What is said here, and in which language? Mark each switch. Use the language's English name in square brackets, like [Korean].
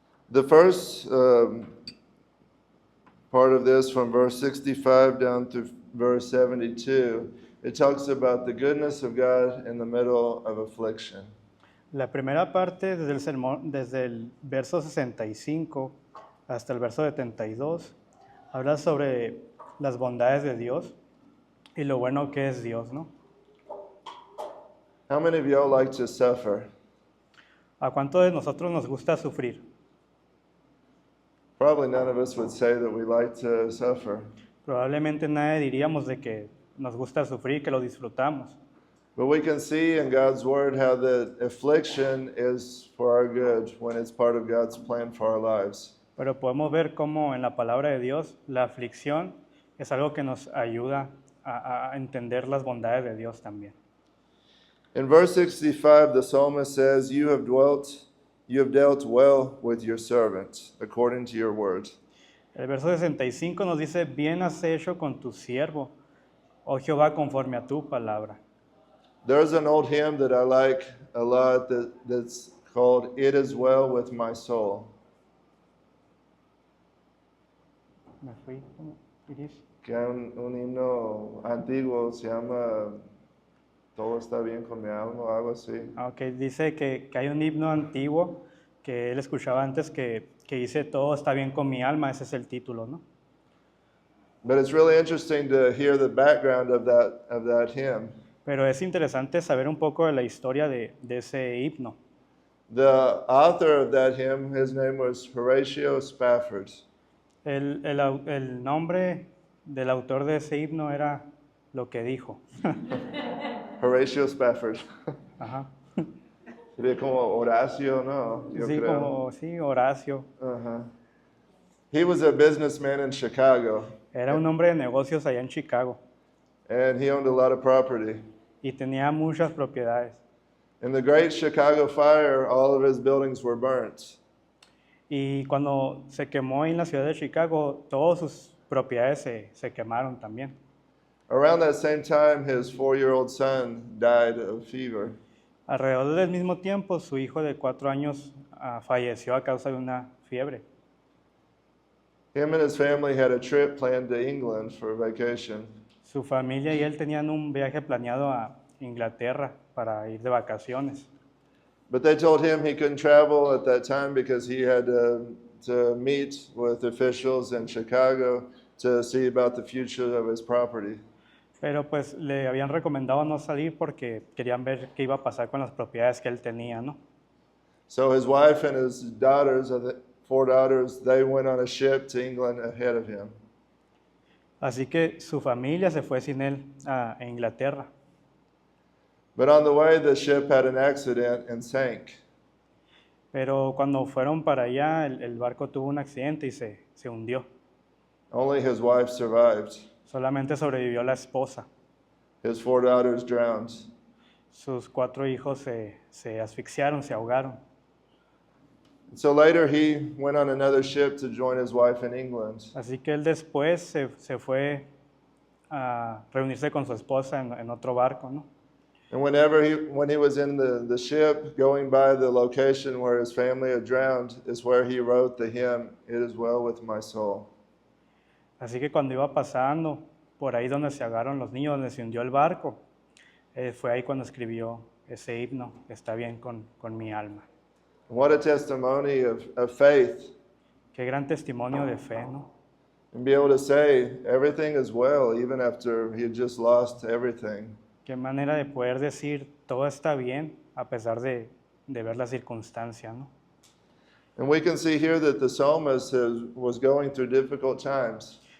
[English] The first part of this, from verse 65 down to verse 72, it talks about the goodness of God in the middle of affliction. [Spanish] La primera parte desde el sermón, desde el verso 65 hasta el verso 72, habla sobre las bondades de Dios y lo bueno que es Dios, ¿no? [English] How many of y'all like to suffer? [Spanish] ¿A cuánto de nosotros nos gusta sufrir? [English] Probably none of us would say that we like to suffer. [Spanish] Probablemente nadie diríamos de que nos gusta sufrir, que lo disfrutamos. [English] But we can see in God's word how the affliction is for our good when it's part of God's plan for our lives. [Spanish] Pero podemos ver cómo en la palabra de Dios la aflicción es algo que nos ayuda a entender las bondades de Dios también. [English] In verse 65, the psalmist says, You have dealt well with your servant, according to your word. [Spanish] El verso 65 nos dice, bien has hecho con tu siervo, oh Jehová, conforme a tu palabra. [English] There's an old hymn that I like a lot that's called It Is Well With My Soul. [Spanish] Me fui, Iris. Que hay un himno antiguo, se llama Todo está bien con mi alma o algo así. Okay, dice que hay un himno antiguo que él escuchaba antes que dice, todo está bien con mi alma, ese es el título, ¿no? [English] But it's really interesting to hear the background of that hymn. [Spanish] Pero es interesante saber un poco de la historia de ese himno. [English] The author of that hymn, his name was Horatio Spafford. [Spanish] El nombre del autor de ese himno era lo que dijo. [English] Horatio Spafford. [Spanish] Ajá. Sería como Horacio, ¿no? Yo Sí, creo. como, sí, Horacio. [English] Uh-huh. He was a businessman in Chicago, [Spanish] Era un hombre de negocios allá en Chicago [English] and he owned a lot of property. [Spanish] y tenía muchas propiedades. [English] In the Great Chicago Fire, all of his buildings were burnt. [Spanish] Y cuando se quemó en la ciudad de Chicago, todas sus propiedades se quemaron también. [English] Around that same time, his 4-year-old son died of fever. [Spanish] Alrededor del mismo tiempo, su hijo de 4 años falleció a causa de una fiebre. [English] Him and his family had a trip planned to England for vacation. [Spanish] Su familia y él tenían un viaje planeado a Inglaterra para ir de vacaciones. [English] But they told him he couldn't travel at that time because he had to meet with officials in Chicago to see about the future of his property. [Spanish] Pero pues le habían recomendado no salir porque querían ver qué iba a pasar con las propiedades que él tenía, ¿no? [English] So his wife and his daughters, four daughters, they went on a ship to England ahead of him. [Spanish] Así que su familia se fue sin él a Inglaterra. [English] But on the way, the ship had an accident and sank. [Spanish] Pero cuando fueron para allá, el barco tuvo un accidente y se hundió. [English] Only his wife survived. [Spanish] Solamente sobrevivió la esposa. [English] His four daughters drowned. [Spanish] Sus 4 hijos se asfixiaron, se ahogaron. [English] So later he went on another ship to join his wife in England. [Spanish] Así que él después se fue a reunirse con su esposa en otro barco, ¿no? [English] And when he was in the ship going by the location where his family had drowned is where he wrote the hymn, It Is Well With My Soul. [Spanish] Así que cuando iba pasando por ahí donde se ahogaron los niños, donde se hundió el barco, fue ahí cuando escribió ese himno, Está bien con mi alma. [English] What a testimony of faith, [Spanish] Qué gran testimonio de fe, ¿no? [English] and be able to say everything is well even after he had just lost everything. [Spanish] Qué manera de poder decir todo está bien a pesar de ver la circunstancia, ¿no? [English] And we can see here that the psalmist was going through difficult times.